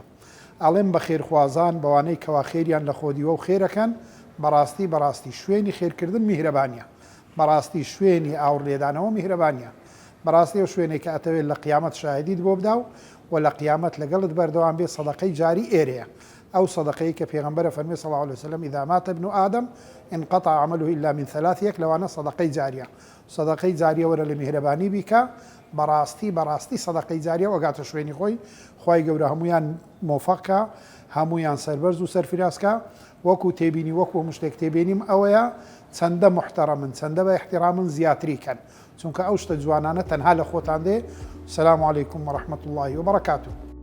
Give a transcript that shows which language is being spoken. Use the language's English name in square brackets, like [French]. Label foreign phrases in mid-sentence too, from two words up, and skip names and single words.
[Central Kurdish] ئەڵێم بە خێرخوازان بەوانەی کەوا خێریان لە خۆدیوە و خێرەکەن. بەڕاستی شوێنی خێرکردن میهرەبانیە، بەڕاستی شوێنی ئاوڕێدانەوە میهرەبانیە، بەڕاستی ئەو شوێنێک کە ئەتەوێت لە قیامەت شاهدیت بۆ بداو و لە قیامەت لەگەڵت بەردەوام بێ سەدەقەی جاری ئێرەیە. ئەو سەدەقەی کە پێغەمبەرە فەرمێ [Arabic] صلی الله عليه وسلم إذا مات ابن آدم انقطع عمله إلا من ثلاث. [Central Kurdish] یەک لەوانە سەدەقەی جاریە. سەدەقەی جاریە وەرە لە میهرەبانی بیکە. بەڕاستی سەدەقەی جاریە وەگاتە شوێنی خۆی. خوای گەورە هەمویان مۆفەقە، هەمویان سەربەرز و سەرفرازکە. وەکو تێبینی وەکو مشتێک تێبینیم ئەوەیە چەندە محتەرەمن، چەندە بە احتیرامن زیاتری کەن، چونکە ئەو شتە جوانانە تەنها لە خۆتان دێ. [Arabic] السلام عليكم ورحمة الله وبركاته.